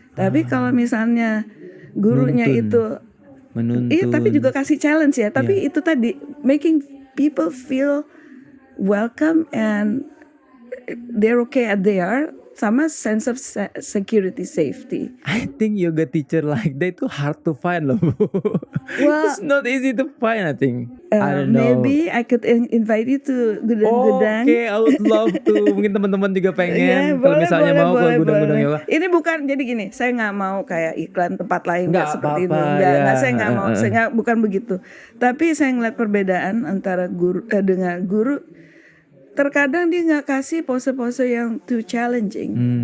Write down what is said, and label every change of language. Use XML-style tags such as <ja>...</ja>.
<id>Tapi kalau misalnya gurunya menuntun, tapi juga kasih challenge ya. Tapi itu tadi</id> <en>making people feel welcome and they're okay as they are.</en> <id>Sama</id> <en>sense of security, safety. I think yoga teacher like that itu hard to find loh. Well, it's not easy to find, I think. I don't know. Maybe I could invite you to gudang-gudang. I would love to.</en> <id>Mungkin teman-teman juga pengen. Kalau misalnya mau ke gudang-gudang yoga. Ini bukan, jadi gini, saya nggak mau kayak iklan tempat lain nggak seperti itu. Nggak, saya nggak mau. Saya bukan begitu. Tapi saya ngeliat perbedaan antara guru dengan guru. Terkadang dia nggak kasih pose-pose yang</id> <en>too challenging.</en>